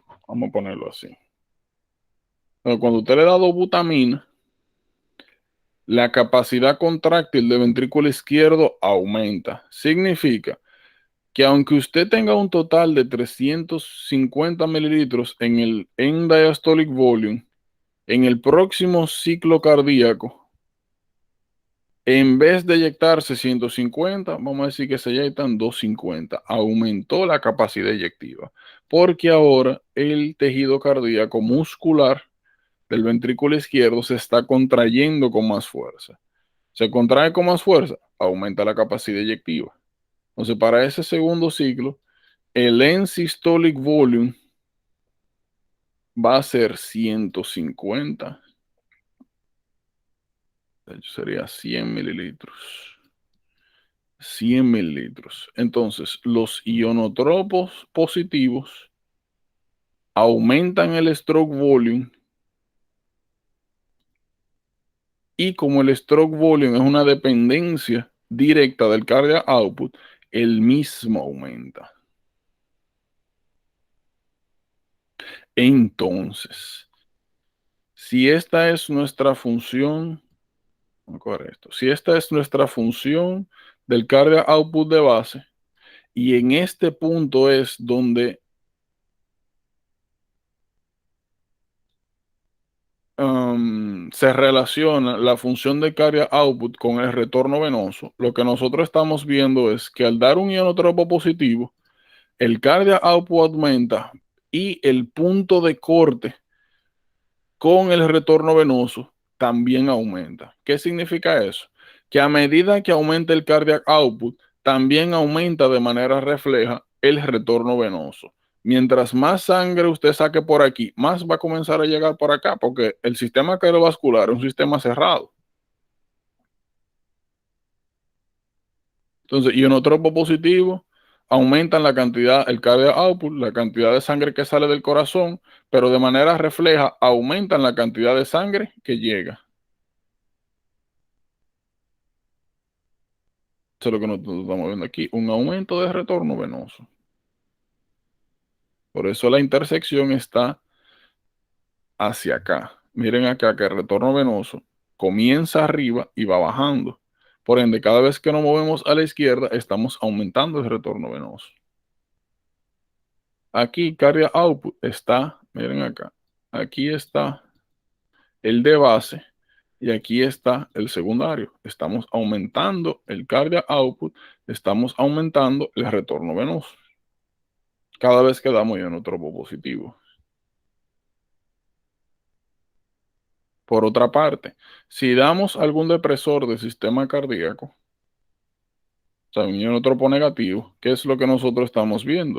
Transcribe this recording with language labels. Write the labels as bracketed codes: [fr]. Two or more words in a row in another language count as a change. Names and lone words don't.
[es] Vamos a ponerlo así. Pero cuando usted le da dobutamina, la capacidad contráctil del ventrículo izquierdo aumenta. Significa que aunque usted tenga un total de 350 mililitros en el [en] end diastolic volume, [es] en el próximo ciclo cardíaco, en vez de eyectarse 150, vamos a decir que se eyectan 250. Aumentó la capacidad eyectiva, porque ahora el tejido cardíaco muscular del ventrículo izquierdo se está contrayendo con más fuerza. Se contrae con más fuerza, aumenta la capacidad eyectiva. Entonces, para ese segundo ciclo, el [en] end systolic volume [es] va a ser 150. De hecho, sería 100 mililitros. 100 mililitros. Entonces, los ionotropos positivos aumentan el [en] stroke volume [es] y como el [en] stroke volume [es] es una dependencia directa del [en] cardiac output, [es] el mismo aumenta. Entonces, si esta es nuestra función, correcto, si esta es nuestra función del [en] cardiac output [es] de base, y en este punto es donde se relaciona la función de [en] cardiac output [es] con el retorno venoso, lo que nosotros estamos viendo es que al dar un ionotropo positivo, el [en] cardiac output [es] aumenta y el punto de corte con el retorno venoso también aumenta. ¿Qué significa eso? Que a medida que aumenta el [en] cardiac output, [es] también aumenta de manera refleja el retorno venoso. Mientras más sangre usted saque por aquí, más va a comenzar a llegar por acá, porque el sistema cardiovascular es un sistema cerrado. Entonces, ionotropo positivo aumentan la cantidad, el [en] cardiac output, [es] la cantidad de sangre que sale del corazón, pero de manera refleja aumentan la cantidad de sangre que llega. Eso es lo que nosotros estamos viendo aquí, un aumento de retorno venoso. Por eso la intersección está hacia acá. Miren acá que el retorno venoso comienza arriba y va bajando. Por ende, cada vez que nos movemos a la izquierda, estamos aumentando el retorno venoso. Aquí, [en] cardiac output [es] está, miren acá, aquí está el de base y aquí está el secundario. Estamos aumentando el [en] cardiac output, [es] estamos aumentando el retorno venoso. Cada vez que damos ionotropo positivo. Por otra parte, si damos algún depresor del sistema cardíaco, o sea, un ionotropo negativo, ¿qué es lo que nosotros estamos viendo?